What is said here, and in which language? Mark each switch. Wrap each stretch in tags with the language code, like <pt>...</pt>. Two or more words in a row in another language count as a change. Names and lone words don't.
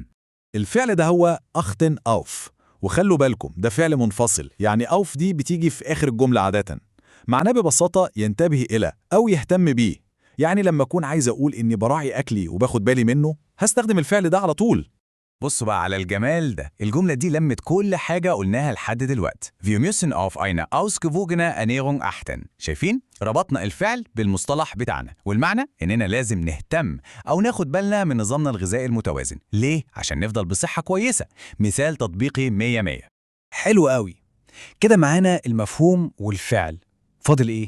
<ar>الفعل ده هو</ar> <de>achten auf,</de> <ar>وخلوا بالكم ده فعل منفصل، يعني أوف دي بتيجي في آخر الجملة عادة. معناه ببساطة ينتبه إلى أو يهتم بيه. يعني لما أكون عايز أقول إني براعي أكلي وباخد بالي منه هستخدم الفعل ده على طول. بصوا بقى على الجمال ده، الجملة دي لمت كل حاجة قلناها لحد دلوقتي.</ar> <de>Wir müssen auf eine ausgewogene Ernährung achten.</de> <ar>شايفين؟ ربطنا الفعل بالمصطلح بتاعنا، والمعنى إننا لازم نهتم أو ناخد بالنا من نظامنا الغذائي المتوازن. ليه؟ عشان نفضل بصحة كويسة. مثال تطبيقي 100. حلو قوي. كده معانا المفهوم والفعل. فاضل إيه؟</ar>